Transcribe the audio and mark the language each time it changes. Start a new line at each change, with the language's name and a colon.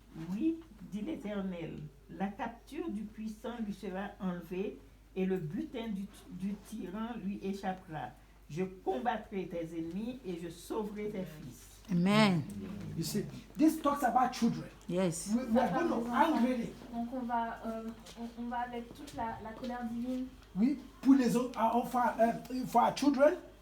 French: Oui, dit l'Éternel, la capture du puissant lui sera enlevée et le butin du tyran lui échappera. Je combattrai tes ennemis et je sauverai tes fils. Amen.
English: You see, this talks about children. Yes. We are going to angry.
French: Donc on va avec toute la colère divine Oui, pour les enfants,
English: for our children.